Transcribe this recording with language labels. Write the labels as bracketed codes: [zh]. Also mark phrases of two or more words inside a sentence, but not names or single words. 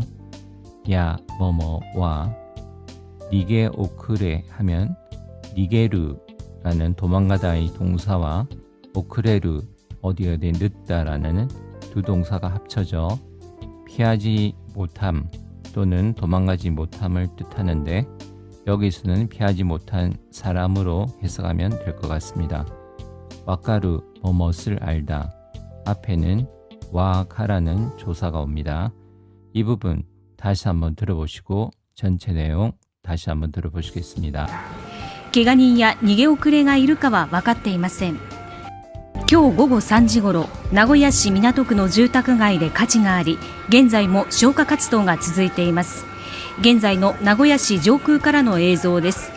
[ko] 야 뭐뭐와 니게 오크레 하면 니게르라는 도망가다의 동사와 오크레르 어디에 늦다라는 두 동사가 합쳐져 피하지 못함 또는 도망가지 못함을 뜻하는데 여기서는 피하지 못한 사람으로 해석하면 될 것 같습니다. 와카루, 뭐뭇을 알다. 앞에는 와 가라는 조사가 옵니다. 이 부분 다시 한번 들어보시고 전체 내용 다시 한번 들어보시겠습니다. [ja] 怪我人や逃げ遅れがいるかは分かっていません。今日午後3時ごろ、名古屋市港区の住宅街で火事があり、現在も消火活動が続いています。現在の名古屋市上空からの映像です。